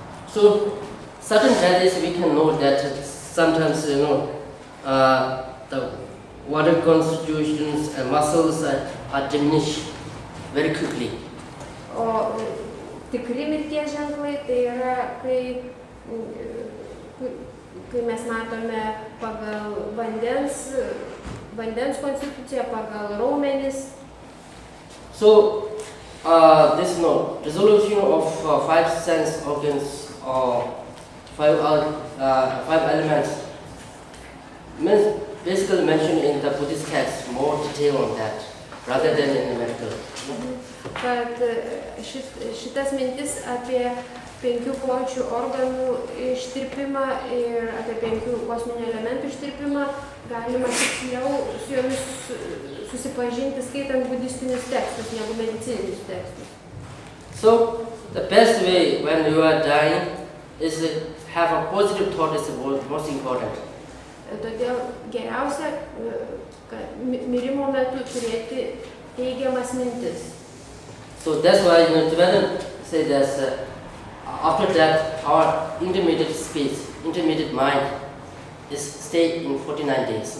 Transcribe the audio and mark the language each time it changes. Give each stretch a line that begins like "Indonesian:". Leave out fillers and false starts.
English: So, certain deaths we can know that sometimes, you know, the water constitutions and muscles are diminished very quickly.
Lithuanian: O tikri mirties ženklai tai yra, kai mes matome pagal vandens konstituciją, pagal raumenis.
English: So, this resolution of five sense organs or five elements basically mentioned in the Buddhist text, more detail on that rather than in the medical.
Lithuanian: Kad šitas mintis apie 5 plaučių organų ištirpimą ir apie 5 kosminių elementų ištirpimą galima tiksliau su jomis susipažinti skaitant budistinius tekstus negu medicininius tekstus.
English: So the best way when you are dying is have a positive thought is the most important.
Lithuanian: Todėl geriausia, kad mirimo metu turėti teigiamas mintis.
English: So that's why Tibetan say that after that our intermediate speech, intermediate mind is stay in 49 days.